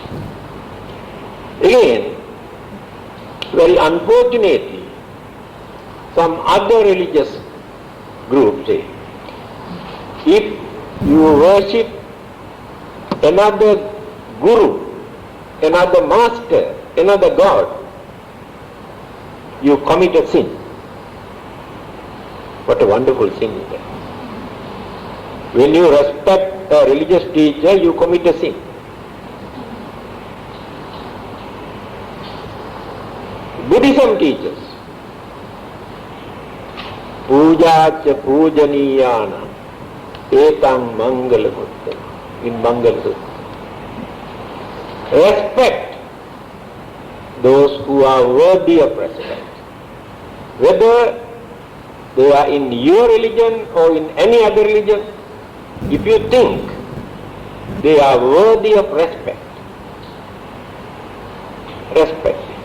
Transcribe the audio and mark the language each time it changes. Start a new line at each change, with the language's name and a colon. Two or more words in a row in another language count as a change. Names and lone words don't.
English: Again, very unfortunately, some other religious groups say, if you worship another guru, another master, another god, you commit a sin. What a wonderful sin is that. When you respect a religious teacher, you commit a sin. Buddhism teaches,
Pali: puja cha pujaniyana etang mangala buddha,
English: in Mangala Sutta. Respect those who are worthy of respect, whether they are in your religion or in any other religion. If you think they are worthy of respect, respect.